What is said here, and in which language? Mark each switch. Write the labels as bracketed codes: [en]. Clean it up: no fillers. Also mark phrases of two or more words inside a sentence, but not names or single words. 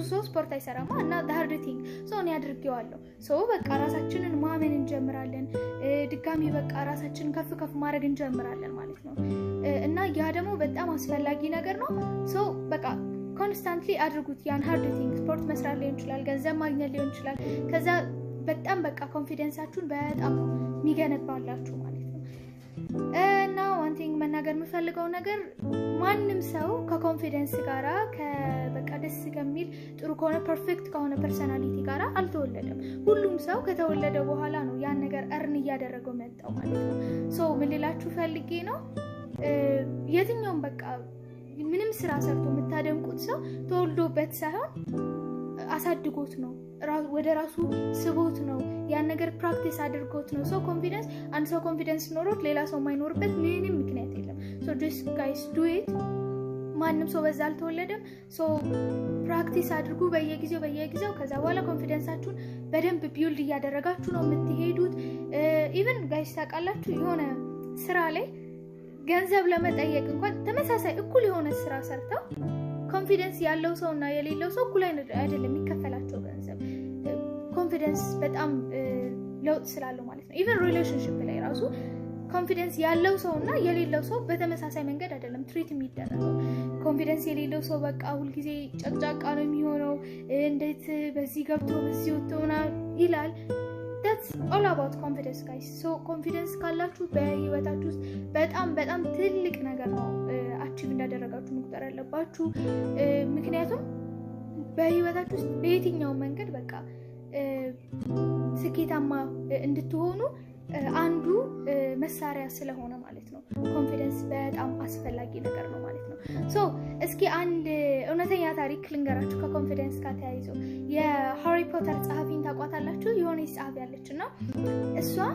[am] ሰው ስፖርት አይሰራማ እና [en] hard thing [am] ሰው ነው ያድርገዋለሁ ሰው በቃ ራሳችንን ማመን እንጀምራለን ድጋሚ በቃ ራሳችንን ከፍ ማድረግ እንጀምራለን ማለት ነው እና ያ ደግሞ በጣም አስፈላጊ ነገር ነው ሰው በቃ ኮንስታንትሊ አድርጉት ያን [en] hard thing [am] ስፖርት መስራት ሊሆን ይችላል ገንዘብ ማግኘት ሊሆን ይችላል ከዛ በጣም በቃ ኮንፊደንሳችሁን በጣም የሚገነባላችሁ ማለት ነው እና [en] one thing [am] መናገር የምፈልገው ነገር ማንንም ሰው ከኮንፊደንስ ጋራ በቃ ደስ ከሚል ጥሩ ከሆነ ፐርፌክት ከሆነ ፐርሰናሊቲ ጋራ አልተወለደም ሁሉም ሰው ከተወለደ በኋላ ነው ያን ነገር እርን እያደረገው መጣው ማለት ነው ሶ ምን ልላችሁ ፈልጌ ነው የትኛውም በቃ ምንም ስራ ሰርቶ የምታደንቁት ሰው ተወልዶበት ሳይሆን አሳድጎት ነው ወደ ራሱ ስቦት ነው ያን ነገር ፕራክቲስ አድርጎት ነው ሶ ኮንፊደንስ አንድ ሰው ኮንፊደንስ ኖሮት ሌላ ሰው ማይኖርበት ምንም ምክንያት የለም ሶ [en] just guys do it [am] ማንንም ሰው በዛ አልተወለደም ሶ ፕራክቲስ አድርጉ በየጊዜው ከዛ በኋላ ኮንፊደንሳችሁን በደንብ ቢልድ እያደረጋችሁ ነው የምትሄዱት [en] even guys [am] ታውቃላችሁ የሆነ ስራ ላይ ገንዘብ ለመጠየቅ እንኳን ተመሳሳይ እኩል የሆነ ስራ ሰርተው ኮንፊደንስ ያለው ሰውና የሌለው ሰው እኩል አይደለም የሚከፈላቸው ገንዘብ ኮንፊደንስ በጣም ለውጥ ስላለው ማለት ነው [en] even relationship [am] ላይ ራሱ ኮንፊደንስ ያለው ሰውና የሌለው ሰው በተመሳሳይ መንገድ አይደለም ትሪት የሚደረገው ኮንፊደንስ የሌለው ሰው በቃ ሁሉ ጊዜ ጨቅጫቃ ነው የሚሆነው እንዴት በዚህ ገብቶ በዚህ ወጥቶና ይላል [en] that's all about confidence guys so confidence [am] ካላችሁ በህይወታችሁ ውስጥ በጣም ትልቅ ነገር ነው አቺቭ እንዳደረጋችሁ መቁጠር ያለባችሁ ምክንያቱም በህይወታችሁ ውስጥ በየትኛው መንገድ በቃ ስኬታማ እንድትሆኑ አንዱ መሳሪያ ስለሆነ ማለት ነው ኮንፊደንስ በጣም አስፈላጊ ነገር ነው ማለት ነው ሶ እስኪ አንድ እውነተኛ ታሪክ ልንገራችሁ ከኮንፊደንስ ጋር ተያይዞ የሃሪ ፖተር ጸሐፊን ታውቋታላችሁ የሆነ ጸሐፊ ያለችና እሷ